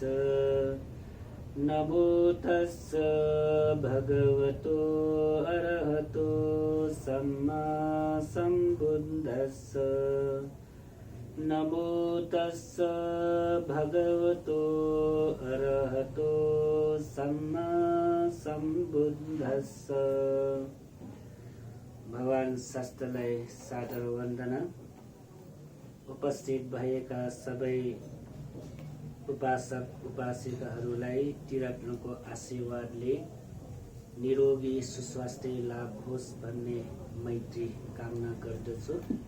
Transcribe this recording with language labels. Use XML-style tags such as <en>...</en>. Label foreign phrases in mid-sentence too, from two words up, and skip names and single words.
<pi>नमो तस्स भगवतो अरहतो सम्मा सम्बुद्धस्स। नमो तस्स भगवतो अरहतो सम्मा सम्बुद्धस्स।</pi> <ne>भगवान शास्त्रलाई सादर वन्दना। उपस्थित भएका सबै उपासक उपासिकाहरूलाई त्रिरत्नको आशीर्वादले निरोगी सुस्वास्थ्य लाभ होस् भन्ने मैत्री कामना गर्दछु।</ne>